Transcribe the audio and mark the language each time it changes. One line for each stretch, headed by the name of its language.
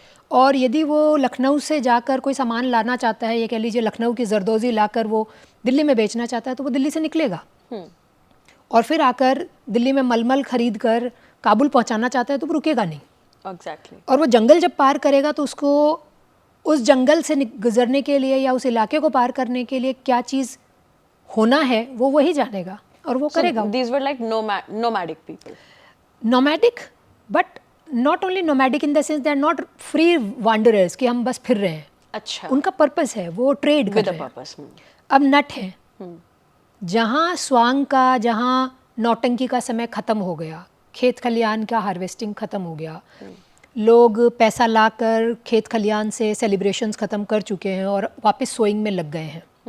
Hindi: और यदि वो लखनऊ से जाकर कोई सामान लाना चाहता है, ये कह लीजिए लखनऊ की जरदोज़ी लाकर वो दिल्ली में बेचना चाहता है, तो वो दिल्ली से निकलेगा और फिर आकर दिल्ली में मलमल खरीद कर काबुल पहुंचाना चाहता है तो वो रुकेगा नहीं।
English: Exactly.
Hindi: और वो जंगल जब पार करेगा तो उसको उस जंगल से गुजरने के लिए या उस इलाके को पार करने के लिए क्या चीज़ होना है वो वही जानेगा और वो करेगा।
English: These were like nomadic people. Nomadic, but not only nomadic in the sense they are not free wanderers
Hindi: कि हम बस फिर रहे हैं। अच्छा, उनका पर्पस है, वो ट्रेड कर
English: with a
Hindi: रहे हैं।
English: purpose.
Hindi: अब नट है, जहाँ स्वांग का, जहाँ नौटंकी का समय ख़त्म हो गया, खेत खलियान का हार्वेस्टिंग ख़त्म हो गया, लोग पैसा लाकर खेत खलियान से सेलिब्रेशंस ख़त्म कर चुके हैं और वापस सोइंग में लग गए हैं।